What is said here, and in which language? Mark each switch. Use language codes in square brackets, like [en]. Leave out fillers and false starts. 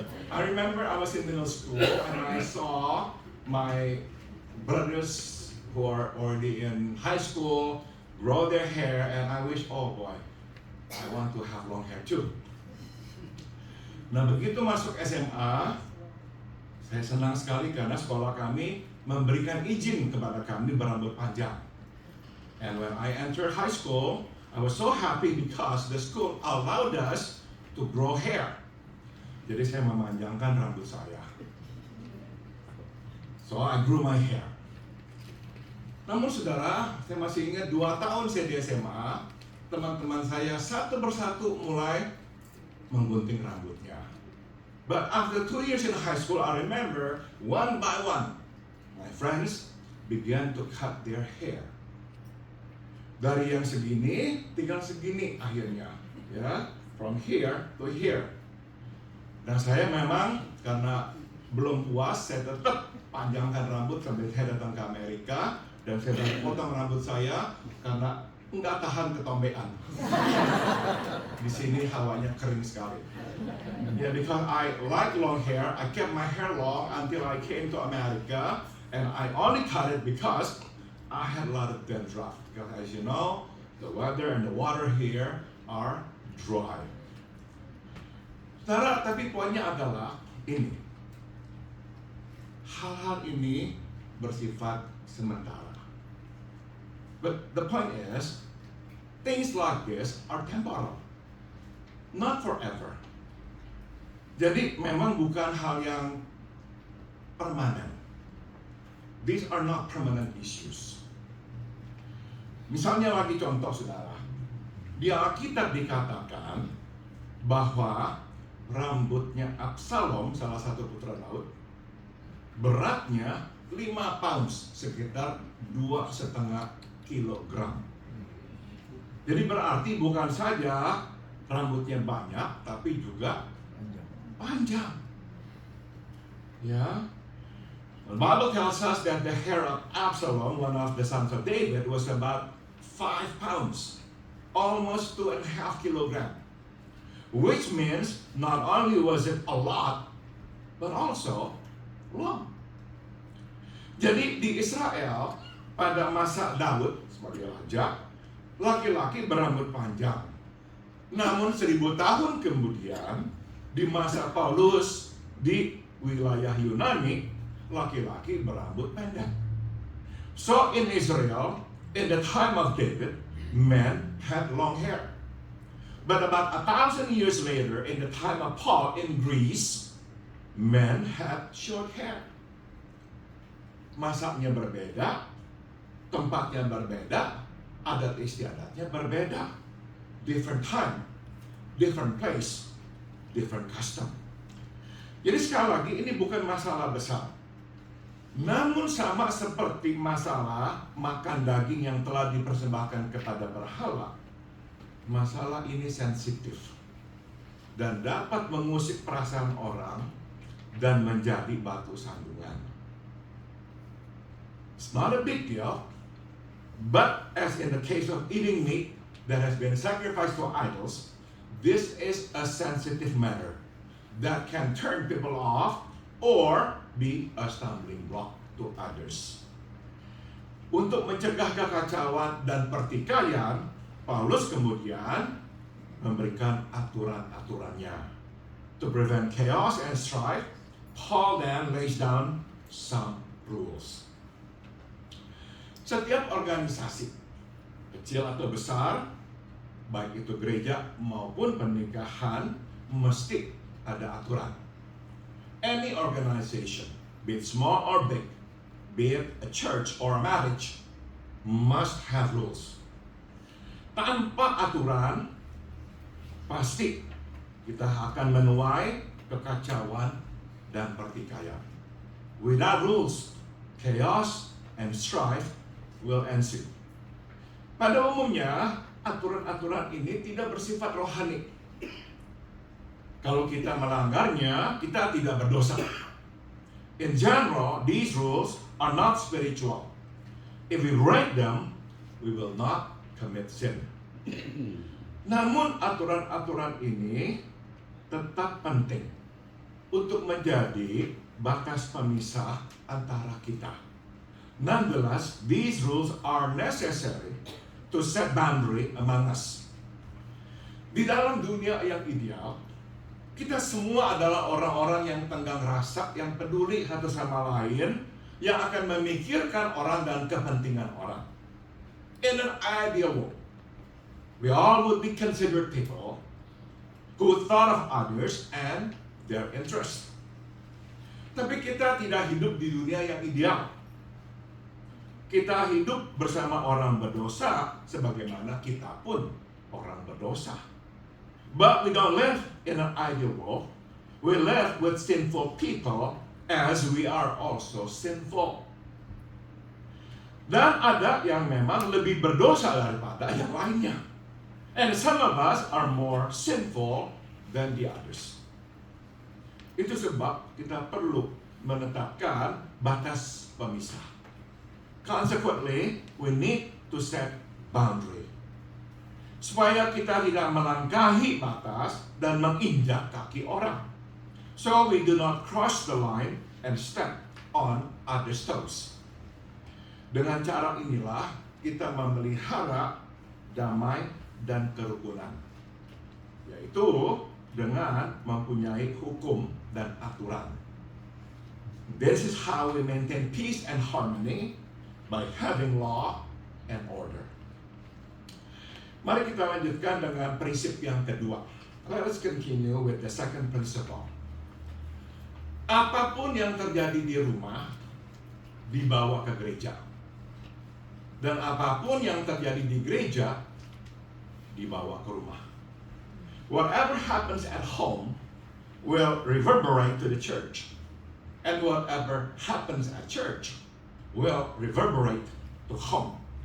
[en] I remember I was in middle school and I saw my brothers who are already in high school grow their hair, and I wish, oh boy, I want to have long hair too. [id] Nah, begitu masuk SMA, saya senang sekali karena sekolah kami memberikan izin kepada kami berambut panjang. [en] And when I entered high school, I was so happy because the school allowed us to grow hair. [id] Jadi saya memanjangkan rambut saya. [en] So I grew my hair. [id] Namun saudara, saya masih ingat 2 tahun saya di SMA, teman-teman saya satu persatu mulai menggunting rambutnya. [en] But after 2 years in high school, I remember one by one, my friends began to cut their hair. [id] Dari yang segini, tinggal segini akhirnya, ya, [en] from here to here. [id] Dan saya memang karena belum puas, saya tetap panjangkan rambut sampai saya datang ke Amerika dan saya potong rambut saya karena nggak tahan ketombean. Di sini hawanya kering sekali. [en] Yeah, because I like long hair, I kept my hair long until I came to America, and I only cut it because I had a lot of dandruff. Because as you know, the weather and the water here are dry. [id] Saudara, tapi poinnya adalah ini. Hal-hal ini bersifat sementara. [en] But the point is, things like this are temporal, not forever. [id] Jadi memang bukan hal yang permanen. [en] These are not permanent issues. [id] Misalnya lagi contoh saudara, di Alkitab dikatakan bahwa rambutnya Absalom, salah satu putra Daud, beratnya 5 pounds, sekitar 2,5 kilogram. Jadi berarti bukan saja rambutnya banyak, tapi juga panjang. Ya. [en] The Bible tells us that the hair of Absalom, one of the sons of David, was about 5 pounds, almost 2,5 kilogram. Which means not only was it a lot, but also long. [id] Jadi di Israel pada masa Daud sebagai raja, laki-laki berambut panjang. Namun 1000 tahun kemudian, di masa Paulus di wilayah Yunani, laki-laki berambut pendek. [en] So in Israel, in the time of David, men had long hair. But about 1,000 years later, in the time of Paul in Greece, men had short hair. [id] Masanya berbeda, tempatnya berbeda, adat istiadatnya berbeda. [en] Different time, different place, different custom. [id] Jadi sekali lagi ini bukan masalah besar. Namun sama seperti masalah makan daging yang telah dipersembahkan kepada berhala, masalah ini sensitif dan dapat mengusik perasaan orang dan menjadi batu sandungan. [en] It's not a big deal. But as in the case of eating meat that has been sacrificed to idols, this is a sensitive matter that can turn people off or be a stumbling block to others. [id] Untuk mencegah kekacauan dan pertikaian, Paulus kemudian memberikan aturan-aturannya. [en] To prevent chaos and strife, Paul then lays down some rules. [id] Setiap organisasi, kecil atau besar, baik itu gereja maupun pernikahan, mesti ada aturan. [en] Any organization, be it small or big, be it a church or a marriage, must have rules. [id] Tanpa aturan, pasti kita akan menuai kekacauan dan pertikaian. [en] Without rules, chaos and strife will ensue. [id] Pada umumnya, aturan-aturan ini tidak bersifat rohani. Kalau kita melanggarnya, kita tidak berdosa. [en] In general, these rules are not spiritual. If we break them, we will not commit sin. [id] Namun aturan-aturan ini tetap penting untuk menjadi batas pemisah antara kita. [en] Nonetheless, these rules are necessary to set boundary among us. [id] Di dalam dunia yang ideal, kita semua adalah orang-orang yang tenggang rasa, yang peduli satu sama lain, yang akan memikirkan orang dan kepentingan orang. [en] In an ideal world, we all would be considered people who thought of others and their interests. [id] Tapi kita tidak hidup di dunia yang ideal. Kita hidup bersama orang berdosa sebagaimana kita pun orang berdosa. [en] But we don't live in an ideal world. We live with sinful people as we are also sinful. [id] Dan ada yang memang lebih berdosa daripada yang lainnya. [en] And some of us are more sinful than the others. [id] Itu sebab kita perlu menetapkan batas pemisah. [en] Consequently, we need to set boundary. [id] supaya kita tidak melangkahi batas dan menginjak kaki orang. [en] So we do not cross the line and step on others' toes. [id] Dengan cara inilah kita memelihara damai dan kerukunan, yaitu dengan mempunyai hukum dan aturan. [en] This is how we maintain peace and harmony by having law and order. [id] Mari kita lanjutkan dengan prinsip yang kedua. [en] Let us continue with the second principle. [id] Apapun yang terjadi di rumah dibawa ke gereja. Dan apapun yang terjadi di gereja dibawa ke rumah. [en] Whatever happens at home will reverberate to the church. And whatever happens at church will reverberate to home.